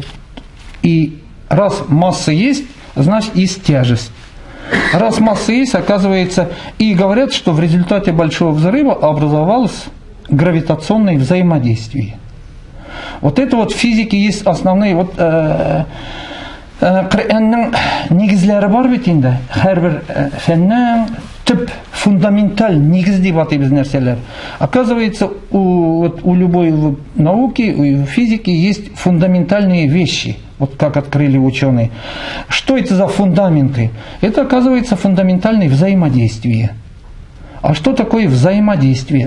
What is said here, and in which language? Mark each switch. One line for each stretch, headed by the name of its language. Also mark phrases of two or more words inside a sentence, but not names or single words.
Russian: И раз масса есть, значит есть тяжесть. Раз масса есть, оказывается, и говорят, что в результате большого взрыва образовалось гравитационное взаимодействие. Вот это вот в физике есть основные вот
Tatar: Коръәннең нигезләре бар бит инде. Һәрбер фәннең төп фундаменталь нигез дип атыйбыз нәрсәләр.
Russian: Оказывается, у любой науки, у физики есть фундаментальные вещи. Вот как открыли ученые. Что это за фундаменты? Это, оказывается, фундаментальное взаимодействие. А что такое взаимодействие?